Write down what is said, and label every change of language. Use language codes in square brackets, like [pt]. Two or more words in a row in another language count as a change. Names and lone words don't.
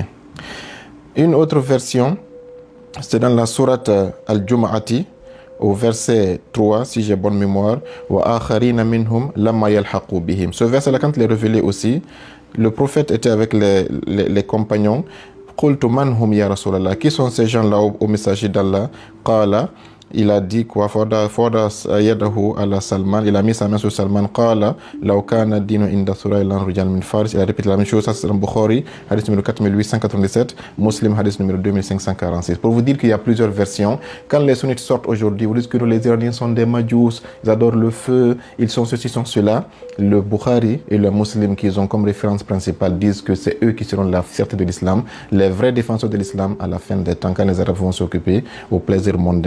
[fr] Une autre version, c'est dans la sourate Al-Jumu'ati, au verset 3, si j'ai bonne mémoire, ce verset-là, quand il est révélé aussi, le prophète était avec les compagnons. Qui sont ces gens-là au messager d'Allah? Qala il a dit quoi? [ar] فوضع يده على سلمان, [fr] il a mis sa main sur Salman. [ar] قال لو كان الدين عند الثريا رجال من فارس. [fr] Il a répété la même chose. Ça c'est dans Bukhari, hadith numéro 4897, Muslim, hadith numéro 2546. Pour vous dire qu'il y a plusieurs versions. Quand les sunnites sortent aujourd'hui, vous dites que les Iraniens sont des majous, ils adorent le feu, ils sont ceci, sont cela. Le Bukhari et le Muslim qu'ils ont comme référence principale disent que c'est eux qui seront la fierté de l'islam, les vrais défenseurs de l'islam à la fin des temps, quand les Arabes vont s'occuper au plaisir mondain.